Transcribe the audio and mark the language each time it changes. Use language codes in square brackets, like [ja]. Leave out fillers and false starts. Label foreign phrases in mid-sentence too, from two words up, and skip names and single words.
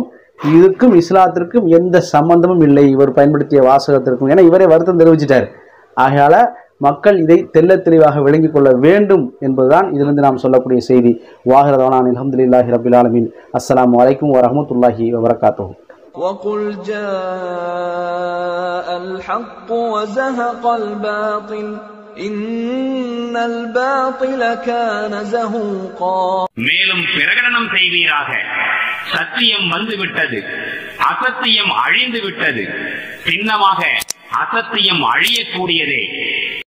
[ta] இதுக்கும் இஸ்லாத்திற்கும் எந்த சம்பந்தமும் இல்லை இவர் பயன்படுத்திய வாசகத்திற்கும். ஏன்னா இவரே வருத்தம் தெரிவிச்சிட்டார். ஆகையால் மக்கள் இதை தெல்ல தெளிவாக விளங்கிக் கொள்ள வேண்டும் என்பதுதான் இதிலிருந்து நாம் சொல்லக்கூடிய செய்தி. [ar] وآخر دعوانا الحمد لله رب العالمين. السلام عليكم ورحمة الله وبركاته. وقل جاء الحق وزهق الباطل إن الباطل كان زهوقا. [ta] மேலும் பிரகடனம் செய்வீராக, சத்தியம் வந்துவிட்டது, அசத்தியம் அழிந்து விட்டது, சின்னமாக அசத்தியம் அழியக்கூடியதே.